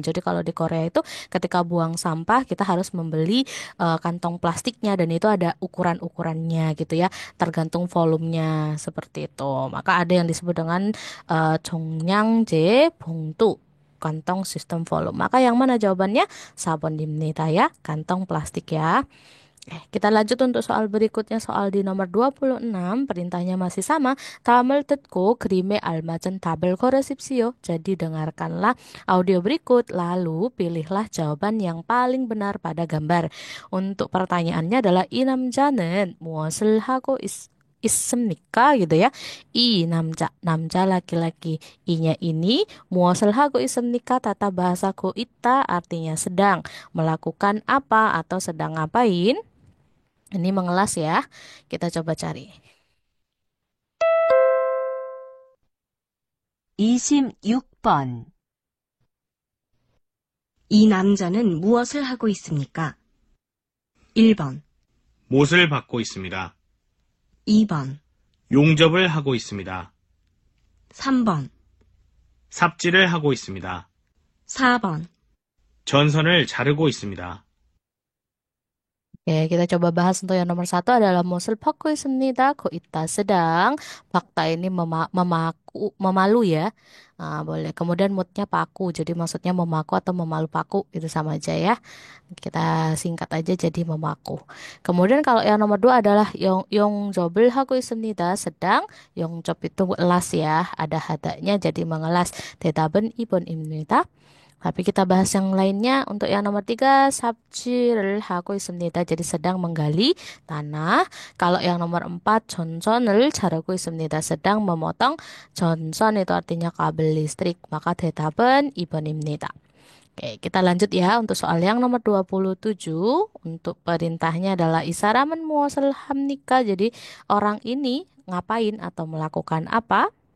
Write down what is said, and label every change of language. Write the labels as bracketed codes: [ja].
[id] Jadi kalau di Korea itu ketika buang sampah kita harus membeli kantong plastiknya dan itu ada ukuran-ukurannya gitu ya, tergantung volumenya seperti itu. Maka ada yang disebut dengan [ko] 종량제 봉투, [id] kantong sistem volume. Maka yang mana jawabannya? [ko] 4번입니다 [id] ya, kantong plastik ya. Kita lanjut untuk soal berikutnya, soal di nomor 26, perintahnya masih sama. [ko] 다음을 듣고 그림에 알맞은 답을 고르십시오. [id] Jadi dengarkanlah audio berikut, lalu pilihlah jawaban yang paling benar pada gambar. Untuk pertanyaannya adalah [ko] 이 남자는 무엇을 하고 있습니까? [id] Gitu ya. [ko] 이 남자 [id] laki-laki. Inya ini [ko] 무엇을 하고 있습니까? [id] Tata bahasa go ita artinya sedang melakukan apa atau sedang ngapain. Ini mengelas ya. Kita coba cari. [ko] 26번, 이 남자는 무엇을 하고 있습니까? 1번, 못을 받고 있습니다. 2번, 용접을 하고 있습니다. 3번, 삽질을 하고 있습니다. 4번, 전선을 자르고 있습니다. [id] Oke, kita coba bahas untuk yang nomor satu adalah musul paku [ko] 있습니다. [id] Ko ita sedang. Fakta ini memalu ya. Boleh. Kemudian moodnya paku. Jadi maksudnya memaku atau memalu paku. Itu sama aja ya. Kita singkat aja jadi memaku. Kemudian kalau yang nomor dua adalah [ko] 용접을 하고 있습니다. [id] Sedang. 용접 itu elas ya. Ada hadanya jadi mengelas. [ko] 대답은 2번입니다. [id] Tapi kita bahas yang lainnya. Untuk yang nomor tiga, [ko] 삽질을 하고 있습니다. [id] Jadi sedang menggali tanah. Kalau yang nomor empat, [ko] 전선을 자르고 있습니다. [id] Sedang memotong. 전선 itu artinya kabel listrik. Maka [ko] 대답은 2번입니다. [id] Oke, kita lanjut ya untuk soal yang nomor 27. Untuk perintahnya adalah [ko] 이 사람은 무엇을 합니까? [id] Jadi orang ini ngapain atau melakukan apa?